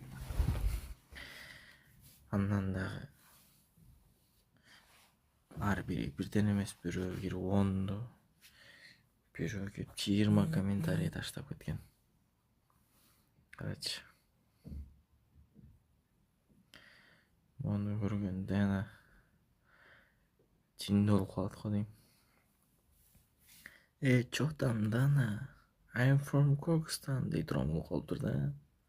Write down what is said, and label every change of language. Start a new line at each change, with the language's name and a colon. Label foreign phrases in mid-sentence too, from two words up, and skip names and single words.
Kyrgyz: Андан дагы ар бири бирден эмес, бирөө кирип 10'ду, бирөө кирип 20 комментарий таштап кеткен. Короче, мону көргөндө ана жинди болуп калат го дейм.
Russian: Чё там, Дана?
English: I'm from Kyrgyzstan
Kyrgyz: дей турган болуп калыптыр да.